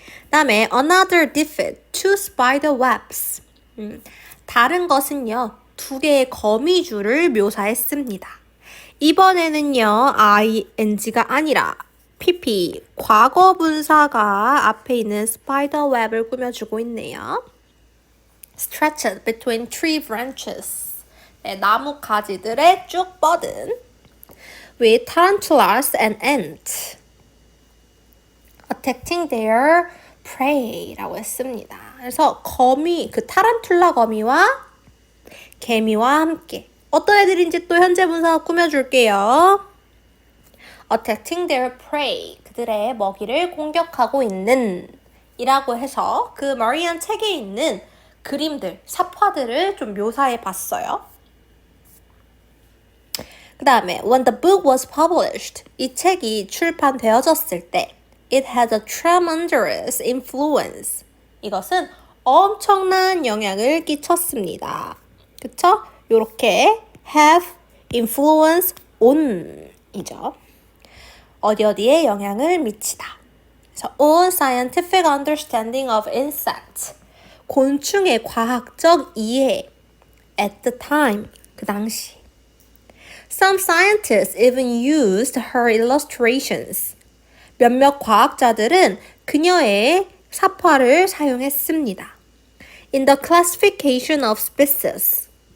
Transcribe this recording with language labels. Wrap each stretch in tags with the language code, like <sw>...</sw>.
<en>다음에 another defeat, two spider webs.</en> <ko>다른 것은요, 두 개의 거미줄을 묘사했습니다. 이번에는요, ing가 아니라 pp, 과거 분사가 앞에 있는 spider web을 꾸며주고 있네요.</ko> <en>stretched between tree branches. 네, 나무 가지들에 쭉 뻗은 with tarantulas and ants attacking their prey라고 했습니다.</en> <ko>그래서 거미, 그 타란툴라 거미와 개미와 함께 어떤 애들인지 또 현재 분사 꾸며줄게요.</ko> <en>attacking their prey.</en> <ko>그들의 먹이를 공격하고 있는 이라고 해서 그 머리안 책에 있는 그림들, 사파들을 좀 묘사해 봤어요.</ko> <en>그 다음에 when the book was published, 이 책이 출판되어졌을 때 it had a tremendous influence.</en> <ko>이것은 엄청난 영향을 끼쳤습니다. 그쵸? 요렇게 have influence on 이죠. 어디에 영향을 미치다.</ko> <en>그래서 on scientific understanding of insects.</en> <ko>곤충의 과학적 이해 at the time, 그 당시.</ko> <en>Some scientists even used her illustrations.</en> <ko>몇몇 과학자들은 그녀의 사파를 사용했습니다.</ko> <en>In the classification of species.</en>